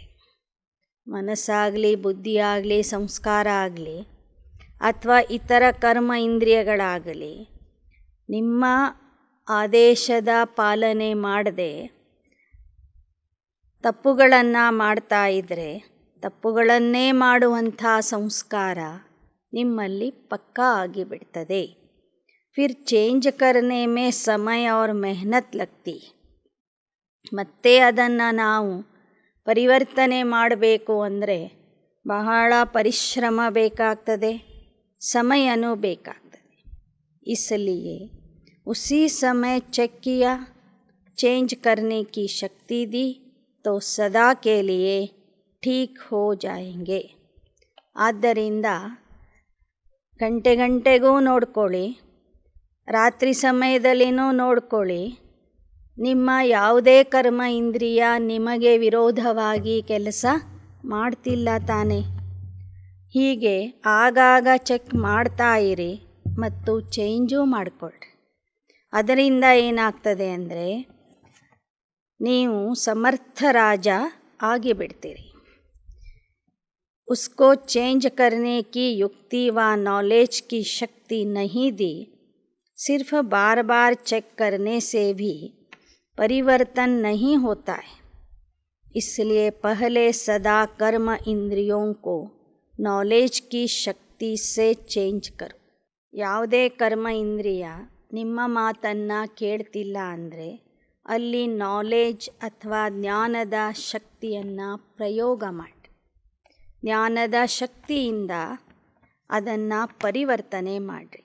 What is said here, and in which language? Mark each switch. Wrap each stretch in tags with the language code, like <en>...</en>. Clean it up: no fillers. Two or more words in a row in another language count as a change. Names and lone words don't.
<kn>ಮನಸ್ಸಾಗಲಿ, ಬುದ್ಧಿಯಾಗಲಿ, ಸಂಸ್ಕಾರ ಆಗಲಿ ಅಥವಾ ಇತರ ಕರ್ಮ ಇಂದ್ರಿಯಗಳಾಗಲಿ ನಿಮ್ಮ ಆದೇಶದ ಪಾಲನೆ ಮಾಡದೆ ತಪ್ಪುಗಳನ್ನು ಮಾಡ್ತಾ ಇದ್ದರೆ, ತಪ್ಪುಗಳನ್ನೇ ಮಾಡುವಂಥ ಸಂಸ್ಕಾರ ನಿಮ್ಮಲ್ಲಿ ಪಕ್ಕಾ ಆಗಿಬಿಡ್ತದೆ.</kn> <hi>फिर चेंज करने में समय और मेहनत लगती.</hi> <kn>ಮತ್ತೆ ಅದನ್ನು ನಾವು ಪರಿವರ್ತನೆ ಮಾಡಬೇಕು ಅಂದರೆ ಬಹಳ ಪರಿಶ್ರಮ ಬೇಕಾಗ್ತದೆ, ಸಮಯನೂ ಬೇಕಾಗ್ತದೆ.</kn> <hi>इसलिए उसी समय चेक किया, चेंज करने की शक्ति दी तो सदा के लिए ठीक हो जाएंगे.</hi> <kn>ಆದ್ದರಿಂದ ಗಂಟೆಗೂ ನೋಡ್ಕೊಳ್ಳಿ, ರಾತ್ರಿ ಸಮಯದಲ್ಲಿನೂ ನೋಡ್ಕೊಳ್ಳಿ, ನಿಮ್ಮ ಯಾವುದೇ ಕರ್ಮ ಇಂದ್ರಿಯ ನಿಮಗೆ ವಿರೋಧವಾಗಿ ಕೆಲಸ ಮಾಡ್ತಿಲ್ಲ ತಾನೆ? ಹೀಗೆ ಆಗಾಗ ಚೆಕ್ ಮಾಡ್ತಾ ಇರಿ ಮತ್ತು ಚೇಂಜೂ ಮಾಡಿಕೊಳ್ಳ್ರಿ. ಅದರಿಂದ ಏನಾಗ್ತದೆ ಅಂದರೆ ನೀವು ಸಮರ್ಥ ರಾಜ ಆಗಿಬಿಡ್ತೀರಿ.</kn> <hi>उसको चेंज करने की युक्ति व नॉलेज की शक्ति नहीं दी, सिर्फ बार चेक करने से भी परिवर्तन नहीं होता है. इसलिए पहले सदा कर्म इंद्रियों को नॉलेज की शक्ति से चेंज करो.</hi> <kn>ಯಾವುದೇ ಕರ್ಮ ಇಂದ್ರಿಯ ನಿಮ್ಮ ಮಾತನ್ನು ಕೇಳ್ತಿಲ್ಲ ಅಂದರೆ ಅಲ್ಲಿ ನಾಲೆಜ್ ಅಥವಾ ಜ್ಞಾನದ ಶಕ್ತಿಯನ್ನು ಪ್ರಯೋಗ ಮಾಡಿ. ಜ್ಞಾನದ ಶಕ್ತಿಯಿಂದ ಅದನ್ನು ಪರಿವರ್ತನೆ ಮಾಡಿರಿ.</kn>